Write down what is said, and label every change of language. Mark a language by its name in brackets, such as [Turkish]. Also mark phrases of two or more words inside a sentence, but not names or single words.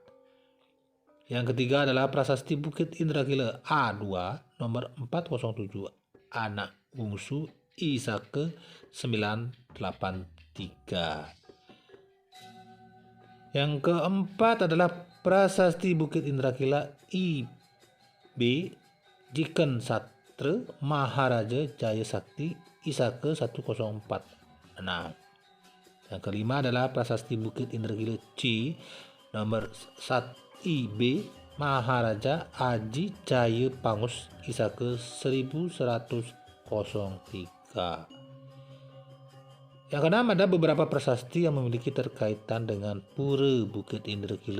[Indonesian] Yang ketiga adalah prasasti Bukit Indragila A2 nomor 407 Anak Bungsu Isaka 983. Yang keempat adalah prasasti Bukit Indragila IB Jiken Satra Maharaja Jaya Sakti Isaka 1046. Yang kelima adalah prasasti Bukit Indragila C nomor 1 IB Maharaja Aji Jaya Pangus Isaka 1103. Yang keenam, ada beberapa prasasti yang memiliki terkaitan dengan Pura Bukit Indragila.